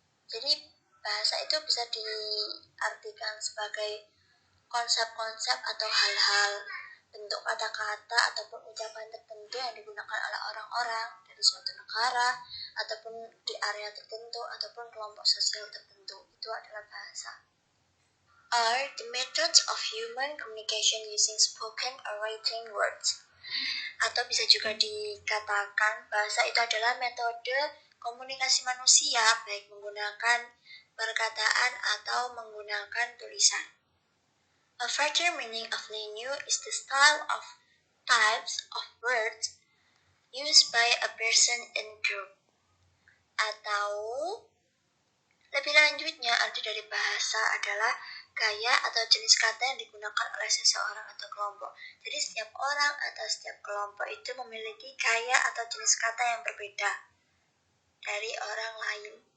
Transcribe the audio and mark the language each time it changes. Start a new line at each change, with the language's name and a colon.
Indonesian: Jadi bahasa itu bisa diartikan sebagai konsep-konsep atau hal-hal, bentuk kata-kata ataupun ucapan tertentu yang digunakan oleh orang-orang dari suatu negara ataupun di area tertentu ataupun kelompok sosial tertentu. Itu adalah bahasa.
English: Are the methods of human communication using spoken or written words.
Indonesian: Atau bisa juga dikatakan bahasa itu adalah metode komunikasi manusia baik menggunakan perkataan atau menggunakan tulisan.
English: A further meaning of language is the style of types of words used by a person in group.
Indonesian: Atau lebih lanjutnya, arti dari bahasa adalah gaya atau jenis kata yang digunakan oleh seseorang atau kelompok. Jadi setiap orang atau setiap kelompok itu memiliki gaya atau jenis kata yang berbeda dari orang lain.